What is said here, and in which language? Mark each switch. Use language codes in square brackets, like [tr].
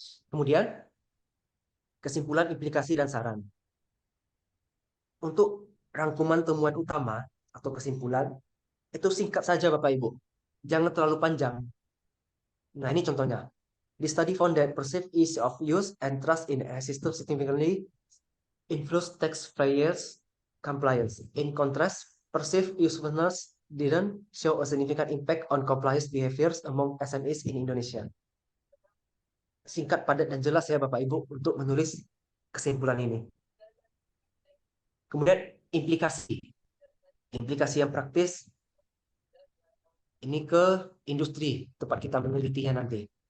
[id] Kemudian, kesimpulan, implikasi, dan saran. Untuk rangkuman temuan utama atau kesimpulan, itu singkat saja Bapak Ibu. Jangan terlalu panjang. Nah, ini contohnya. [en] The study found that perceived ease of use and trust in a system significantly influence taxpayers' compliance. In contrast, perceived usefulness didn't show a significant impact on compliance behaviors among SMEs in Indonesia. [id] Singkat, padat, dan jelas ya Bapak Ibu untuk menulis kesimpulan ini. Kemudian implikasi. Implikasi yang praktis ini ke industri tempat kita menelitinya nanti.